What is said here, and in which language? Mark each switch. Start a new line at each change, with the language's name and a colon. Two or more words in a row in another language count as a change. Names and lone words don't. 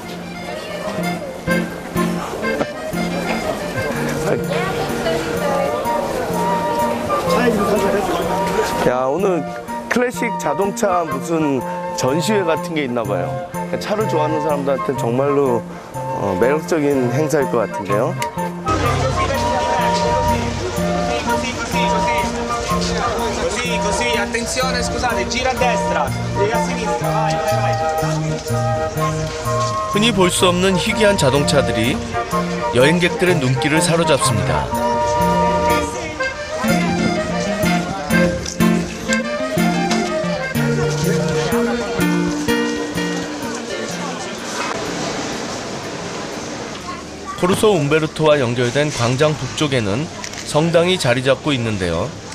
Korean: 야, 오늘 클래식 자동차 무슨 전시회 같은 게 있나 봐요. 차를 좋아하는 사람들한테는 정말로 매력적인 행사일 것 같은데요.
Italian: Così, attenzione, scusate, gira a destra, gira a sinistra, vai, vai, vai.
Korean: 흔히 볼 수 없는 희귀한 자동차들이 여행객들의 눈길을 사로잡습니다. 코르소 움베르토와 연결된 광장 북쪽에는 성당이 자리 잡고 있는데요.